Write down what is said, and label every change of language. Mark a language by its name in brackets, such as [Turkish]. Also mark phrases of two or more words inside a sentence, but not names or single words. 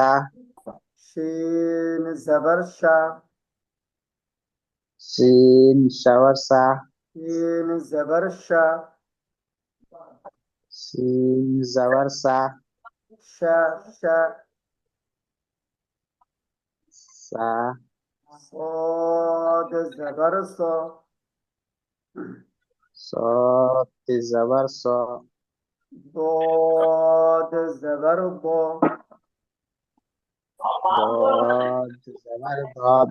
[Bangla] শিন জবর শা। সিন জবর সা। শিন জবর শা। সিন জবর সা। শা শা। সা। [Urdu] صاد زبر صا. صاد زبر صا. ضاد زبر ضا. ضاد زبر ضاد.